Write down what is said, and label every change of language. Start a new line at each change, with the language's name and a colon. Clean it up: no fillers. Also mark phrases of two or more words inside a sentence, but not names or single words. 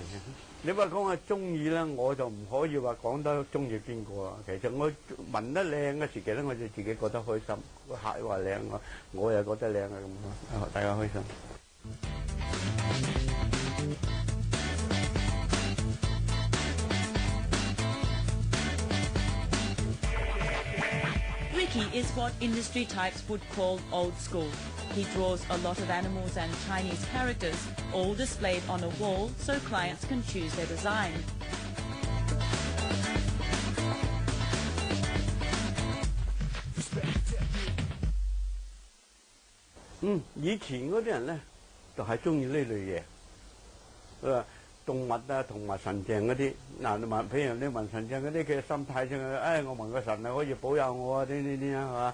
Cantonese: 你話講係中意咧，我就唔可以話講得中意邊個啊。其實我紋得靚嘅時期咧，我就自己覺得開心。個客話靚，我又覺得靚啊咁，大家開心。
English: Ricky is what industry types would call old school. He draws a lot of animals and Chinese characters, all displayed on a wall so clients can choose their design.
Cantonese: 以前嗰啲人咧就係中意呢類嘢，動物啊同埋神像嗰啲，譬如你紋神像嗰啲，佢心態上我紋個神啊可以保佑我啊啲係嘛？